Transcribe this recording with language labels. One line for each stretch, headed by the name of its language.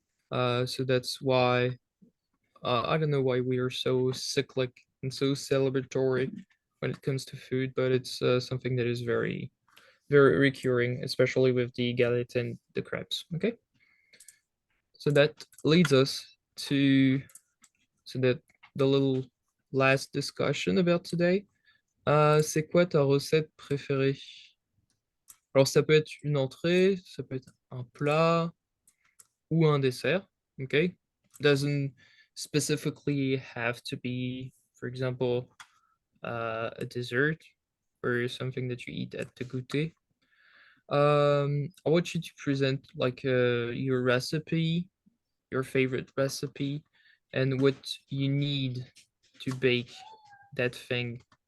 English: So that's why I don't know why we are so cyclic and so celebratory when it comes to food, but it's something that is very, very recurring, especially with the galette and the crepes. Okay. So that leads us to the little last discussion about today.
French: C'est quoi ta recette préférée? Alors ça peut être une entrée, ça peut être un plat ou un dessert.
English: Okay, doesn't specifically have to be, for example, a dessert or something that you eat at the goûter. I want you to present like your recipe, your favorite recipe, and what you need to bake that thing.